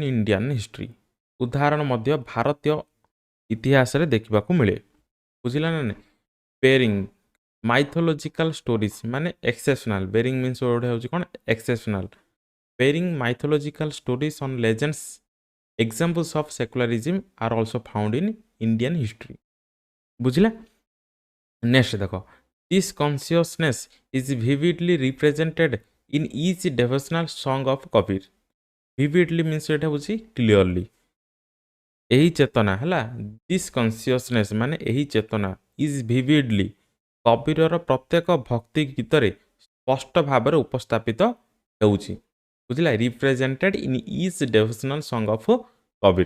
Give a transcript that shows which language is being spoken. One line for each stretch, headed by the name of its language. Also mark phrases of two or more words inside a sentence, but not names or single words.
English: Indian history
Odia: ଉଦାହରଣ ମଧ୍ୟ ଭାରତୀୟ ଇତିହାସରେ ଦେଖିବାକୁ ମିଳେ ବୁଝିଲା ନା ନାହିଁ
English: bearing mythological stories ମାନେ exceptional bearing means
Odia: ଗୋଟେ ହେଉଛି କ'ଣ
English: exceptional bearing mythological stories on legends examples of secularism are also found in Indian history ବୁଝିଲା next ଦେଖ This consciousness is vividly represented in each devotional song of Kabir. Vividly means
Odia: ଏଟା ହେଉଛି
English: clearly.
Odia: ଏହି ଚେତନା ହେଲା,
English: this consciousness
Odia: ମାନେ ଏହି ଚେତନା
English: is vividly
Odia: କବିରର ପ୍ରତ୍ୟେକ ଭକ୍ତି ଗୀତରେ ସ୍ପଷ୍ଟ ଭାବରେ ଉପସ୍ଥାପିତ ହେଉଛି।
English: ବୁଝିଲା, represented in each devotional song of Kabir।